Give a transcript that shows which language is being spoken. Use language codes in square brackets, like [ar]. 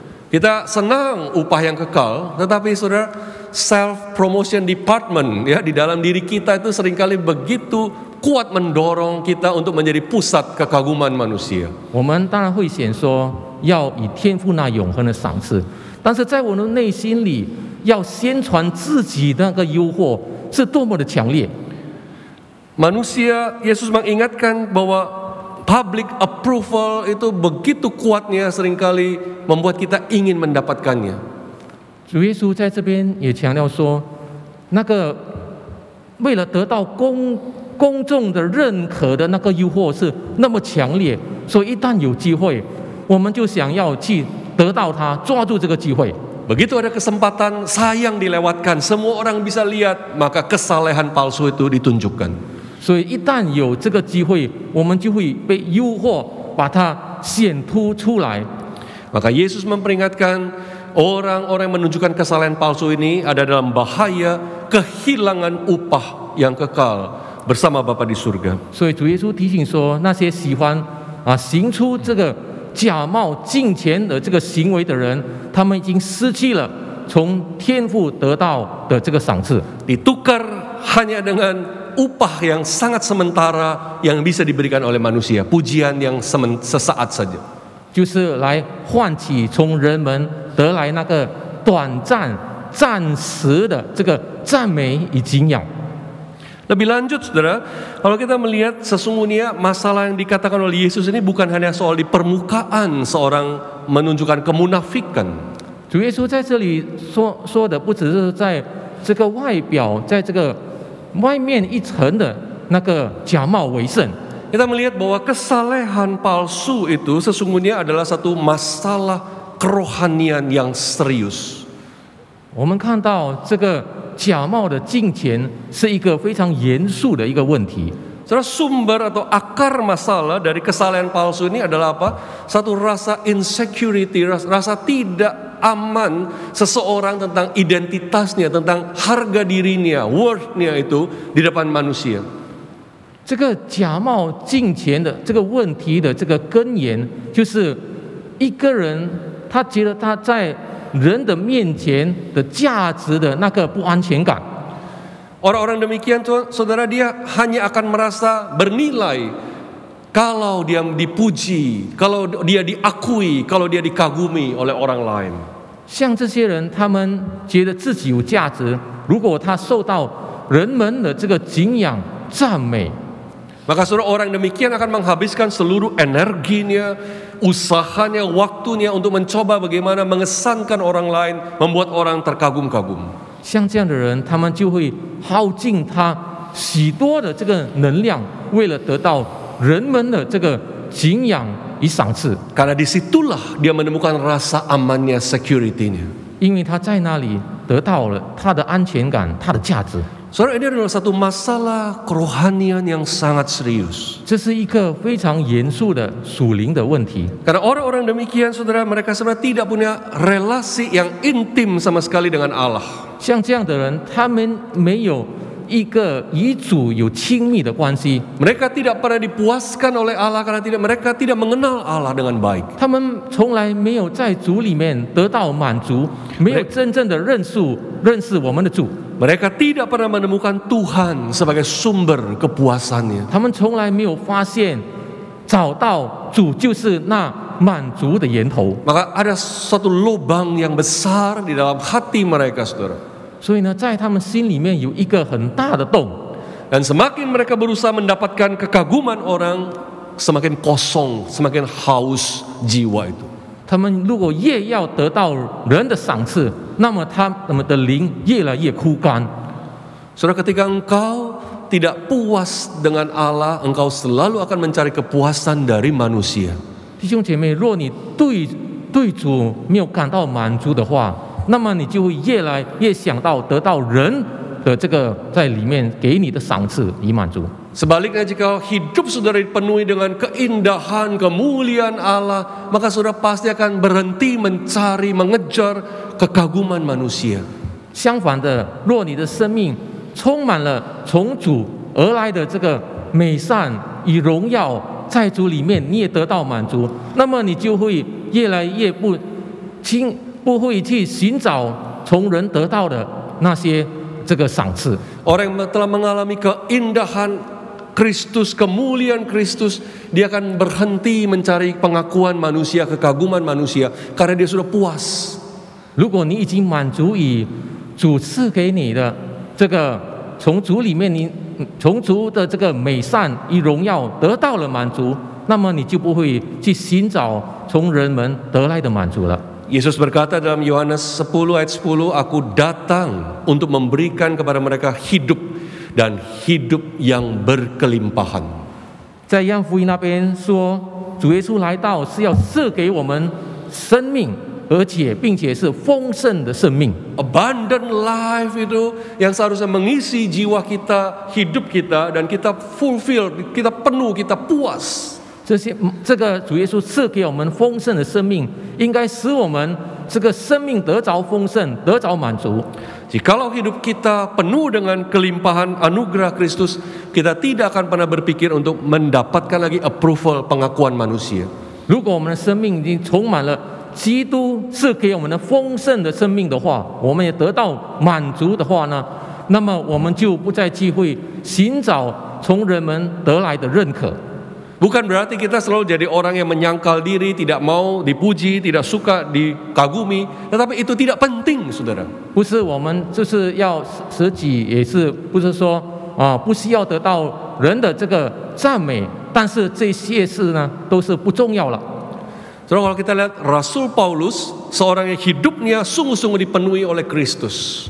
[id] Kita senang upah yang kekal, tetapi saudara, [en] self promotion department [id] ya di dalam diri kita itu seringkali begitu kuat mendorong kita untuk menjadi pusat kekaguman manusia. [zh] 我们当然会选说要以天父那永恒的赏赐，但是在我们的内心里，要宣传自己的那个诱惑是多么的强烈。 [id] Manusia, Yesus mengingatkan bahwa [en] public approval [id] itu begitu kuatnya seringkali membuat kita ingin mendapatkannya. [zh] 主耶稣在这边也强调说，那个为了得到公众的认可的那个诱惑是那么强烈，所以一旦有机会，我们就想要去得到它，抓住这个机会。 [id] Begitu ada kesempatan, sayang dilewatkan, semua orang bisa lihat, maka kesalehan palsu itu ditunjukkan. [zh] 所以一旦有这个机会，我们就会被诱惑，把它显突出来。 [id] Maka Yesus memperingatkan orang-orang yang menunjukkan kesalehan palsu ini ada dalam bahaya kehilangan upah yang kekal bersama Bapa di surga. [zh] 所以主耶稣提醒说，那些喜欢行出这个假冒敬虔的这个行为的人，他们已经失去了从天父得到的这个赏赐。 [id] Ditukar hanya dengan upah yang sangat sementara yang bisa diberikan oleh manusia, pujian yang sesaat saja. [zh] 就是来换取从人们得来那个短暂、暂时的这个赞美与敬仰。 [id] Lebih lanjut, saudara, kalau kita melihat sesungguhnya masalah yang dikatakan oleh Yesus ini bukan hanya soal di permukaan seorang menunjukkan kemunafikan. [zh] 主耶稣在这里说的不只是在这个外表，在这个外面一层的那个假冒为圣。 [id] Kita melihat bahwa kesalehan palsu itu sesungguhnya adalah satu masalah kerohanian yang serius. [zh] 我们看到这个假冒的敬虔是一个非常严肃的一个问题。 [id] Saudara, sumber atau akar masalah dari kesalehan palsu ini adalah apa? Satu rasa insecurity, rasa tidak aman seseorang tentang identitasnya, tentang harga dirinya, worth-nya itu di depan manusia. [zh] 这个假冒敬虔的这个问题的这个根源，就是一个人他觉得他在人的面前的价值的那个不安全感。 [id] Orang-orang demikian, saudara, dia hanya akan merasa bernilai kalau dia dipuji, kalau dia diakui, kalau dia dikagumi oleh orang lain. [zh] 像这些人，他们觉得自己有价值，如果他受到人们的这个敬仰、赞美。 [id] Maka saudara, orang demikian akan menghabiskan seluruh energinya, usahanya, waktunya untuk mencoba bagaimana mengesankan orang lain, membuat orang terkagum-kagum. [zh] 像这样的人，他们就会耗尽他许多的这个能量，为了得到人们的这个敬仰与赏赐。 [id] Karena disitulah dia menemukan rasa amannya, security-nya. [zh] 因为他在那里得到了他的安全感，他的价值。 [id] Saudara, ini adalah satu masalah kerohanian yang sangat serius. [zh] 这是一个非常严肃的属灵的问题。 [id] Karena orang-orang demikian, saudara, mereka sebenarnya tidak punya relasi yang intim sama sekali dengan Allah. [zh] 像这样的人，他们没有一个与主有亲密的关系， [id] Mereka tidak pernah dipuaskan oleh Allah karena mereka tidak mengenal Allah dengan baik. [zh] 他们从来没有在主里面得到满足，没有真正的认识我们的主。 [id] Mereka tidak pernah menemukan Tuhan sebagai sumber kepuasannya. [zh] 他们从来没有发现找到主就是那满足的源头。 [id] Maka ada suatu lubang yang besar di dalam hati mereka, saudara. [zh] 所以呢，在他们心里面有一个很大的洞。 [id] Dan semakin mereka berusaha mendapatkan kekaguman orang, semakin kosong, semakin haus jiwa itu. [zh] 他们如果越要得到人的赏赐，那么他们的灵越来越枯干。 [id] Saudara, ketika engkau tidak puas dengan Allah, engkau selalu akan mencari kepuasan dari manusia. [zh] 弟兄姐妹，若你对主没有感到满足的话，那么你就会越来越想到得到人的这个在里面给你的赏赐以满足。 [id] Sebaliknya, jika hidup saudara dipenuhi dengan keindahan, kemuliaan Allah, maka saudara pasti akan berhenti mencari, mengejar kekaguman manusia. [zh] 相反的，若你的生命充满了从主而来的这个美善与荣耀，在主里面你也得到满足，那么你就会越来越不会去寻找从人得到的那些这个赏赐。 [id] Orang yang telah mengalami keindahan Kristus, kemuliaan Kristus, dia akan berhenti mencari pengakuan manusia, kekaguman manusia, karena dia sudah puas. [zh] 如果你已经满足于主赐给你的这个从主里面从主的这个美善与荣耀得到了满足，那么你就不会去寻找从人们得来的满足了。 [id] Yesus berkata dalam Yohanes 10 ayat 10, Aku datang untuk memberikan kepada mereka hidup dan hidup yang berkelimpahan. [zh] 在约翰福音那边说，主耶稣来到是要赐给我们生命，并且是丰盛的生命。 [en] Abundant life [id] itu yang seharusnya mengisi jiwa kita, hidup kita, dan kita fulfill, kita penuh, kita puas. [zh] 这个主耶稣赐给我们丰盛的生命，应该使我们这个生命得着丰盛，得着满足。 [id] Jikalau hidup kita penuh dengan kelimpahan anugerah Kristus, kita tidak akan pernah berpikir untuk mendapatkan lagi approval, pengakuan manusia. [zh] 如果我们的生命已经充满了基督赐给我们的丰盛的生命的话，我们也得到满足的话呢，那么我们就不再忌讳寻找从人们得来的认可。 [id] Bukan berarti kita selalu jadi orang yang menyangkal diri, tidak mau dipuji, tidak suka dikagumi, tetapi itu tidak penting, saudara. [zh] 不是我们就是要舍己，也是不是说不需要得到人的这个赞美，但是这些事呢都是不重要了。 [id] Saudara, kalau kita lihat Rasul Paulus, seorang yang hidupnya sungguh-sungguh dipenuhi oleh Kristus.